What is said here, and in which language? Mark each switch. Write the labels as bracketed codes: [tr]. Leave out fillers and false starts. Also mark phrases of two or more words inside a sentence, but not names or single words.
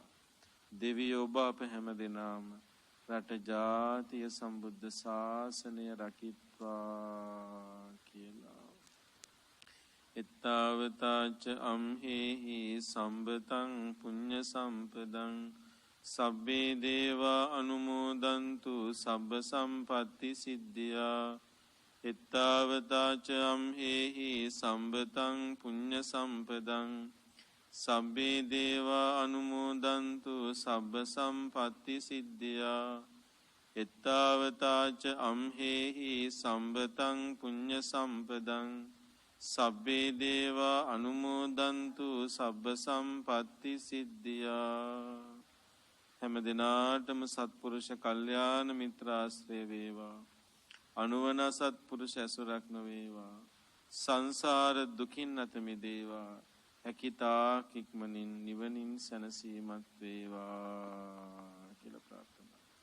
[si] දෙවියෝ ඔබ අප හැම දිනම රට ජාතිය සම්බුද්ධ ශාසනය රකිත්වා කියලා. [pi] එත්තාවතාච අම්හෙහි සම්බතං පුඤ්ඤ සම්පදං සබ්බේ දේවා අනුමෝදන්තු සබ්බ සම්පatti සිද්ධියා. එත්තාවතාච අම්හෙහි සම්බතං පුඤ්ඤ සම්පදං සබ්බේ දේවා අනුමෝදන්තු සබ්බ සම්පatti සිද්ධියා. එත්තාවතාච අම්හෙහි සම්බතං පුඤ්ඤ සම්පදං සබ්බේ දේවා අනුමෝදන්තු සබ්බ සම්පatti සිද්ධියා. [si] හැම දිනාටම සත්පුරුෂ කල්යාණ මිත්‍රාශ්‍රය වේවා. අනුවන සත්පුරුෂ ඇසුරක් නොවේවා. සංසාර දුකින් අත මිදේවා. හැකිතා කික්මනින් නිවනින් සැනසීමත් වේවා කියලා ප්‍රාර්ථනා.